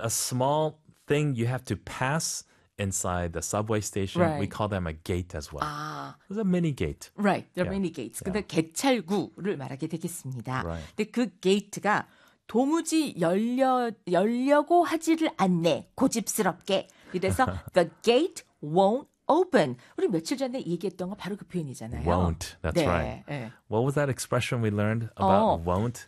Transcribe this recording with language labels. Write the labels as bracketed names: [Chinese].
[English] a small thing you have to pass inside the subway station. Right. We call them a gate as well. 아. It's a mini gate. Right, there are yeah. many gates. 근데 yeah. [Korean] 개찰구를 말하게 되겠습니다. [English] Right. [Korean] 근데 그 gate가 도무지 열려고 하지를 않네. 고집스럽게. [English] 이래서 the gate won't open. [Korean] 우리 며칠 전에 얘기했던 거 바로 그 표현이잖아요. [English] Won't. That's [Korean] 네. [English] right. What was that expression we learned about won't?